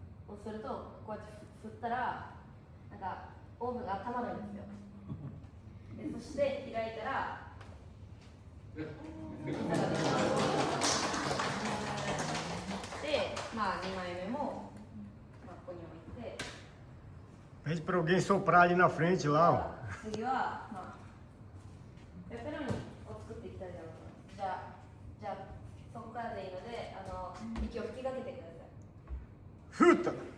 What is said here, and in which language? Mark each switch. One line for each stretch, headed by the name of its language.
Japanese: そうすると、こうやって振ったら、なんかオーブンが温まるんですよ。で、そして開いたら、ピザができます。で、2枚目も、ここに置いて。
Portuguese: Pede pra alguém soprar ali na frente lá, ó.
Japanese: 次は、ペペロニを作っていきたいと思います。じゃあそこからでいいので、息を吹きかけてください。
Portuguese: Fruta!